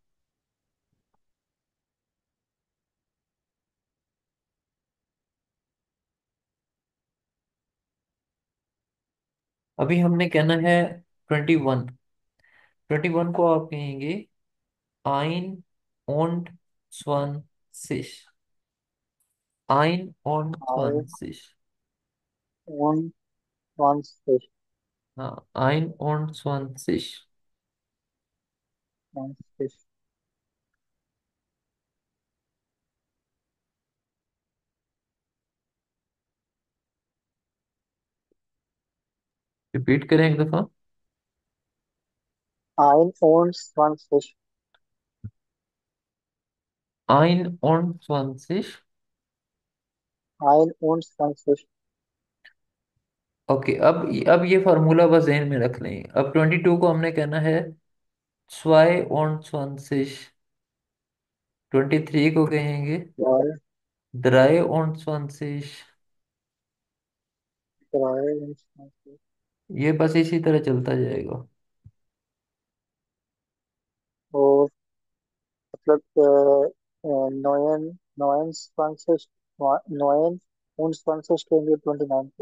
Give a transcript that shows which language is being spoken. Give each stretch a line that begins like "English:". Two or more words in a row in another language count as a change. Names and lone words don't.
Hindi: अभी हमने कहना है 21। 21 को आप कहेंगे
German: ein und 20। ein und ein 20। und 20 हाँ, ein und 20। 20
Hindi: रिपीट करें एक दफा।
German: einundzwanzig ein und 20। 21
Hindi: ओके, अब ये फार्मूला बस ध्यान में रख लें। अब 22 को हमने कहना है
German: zwei und 20।
Hindi: 23 को कहेंगे
German: zwei, drei und 20. 23,
Hindi: ये बस इसी तरह चलता जाएगा। और मतलब neun, 29, 29 कहेंगे 29 को।